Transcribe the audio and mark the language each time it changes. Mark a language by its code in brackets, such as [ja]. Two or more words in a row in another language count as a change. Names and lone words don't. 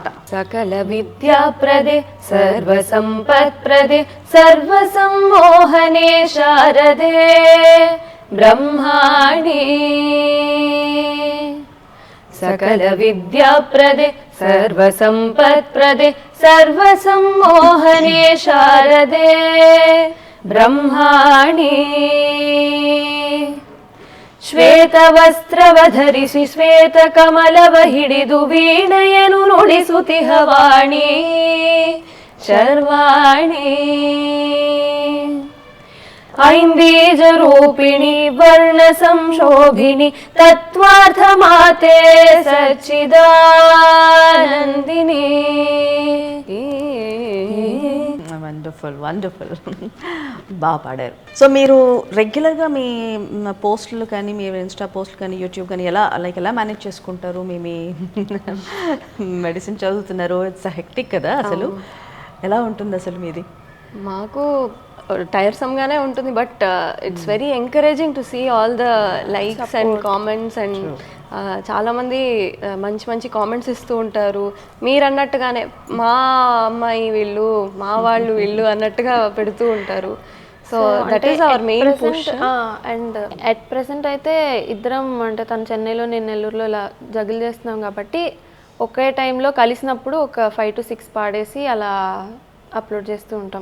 [sa] సకల విద్యా ప్రదే సర్వ సంపత్ ప్రదే సర్వ సమ్మోహనే శారదే బ్రహ్మాణి, సకల విద్యా ప్రదే సర్వ సంపత్ ప్రదే సర్వ సమ్మోహనే శారదే బ్రహ్మాణి, [kn] ಶ್ವೇತವಸ್ತ್ರವಧರಿಸಿ ಶ್ವೇತ ಕಮಲವ ಹಿಡಿದು ವೀಣೆಯನು ನುಡಿಸುತ್ತಿಹ ವಾಣಿ ಶರ್ವಾಣಿ ಐಂಬೀಜ ರೂಪಿಣಿ ವರ್ಣ ಸಂಶೋಭಿನಿ ತತ್ವಾರ್ಥ ಮಾತೆ ಸಚ್ಚಿದಾನಂದಿನಿ. [te] వండర్ఫుల్ బాగా పాడారు. సో మీరు రెగ్యులర్గా మీ పోస్టులు కానీ మీ ఇన్స్టా పోస్టులు కానీ యూట్యూబ్ కానీ ఎలా మేనేజ్ చేసుకుంటారు? మీ మెడిసిన్ చదువుతున్నారు, [en] it's hectic [te] కదా, అసలు ఎలా ఉంటుంది అసలు మీది? మాకు టైర్సమ్గానే ఉంటుంది, [en] But it's very encouraging to see all the likes and comments [te] అండ్ చాలామంది మంచి మంచి కామెంట్స్ ఇస్తూ ఉంటారు. మీరు అన్నట్టుగానే మా అమ్మాయి వీళ్ళు, మా వాళ్ళు వీళ్ళు అన్నట్టుగా పెడుతూ ఉంటారు. [en] So that is our main push. And at present [te] అయితే ఇద్దరం, అంటే తను చెన్నైలో నేను నెల్లూరులో ఇలా జగిల్ చేస్తున్నాం కాబట్టి ఒకే టైంలో కలిసినప్పుడు ఒక 5 to 6 పాడేసి అలా అప్లోడ్ చేస్తూ ఉంటాం.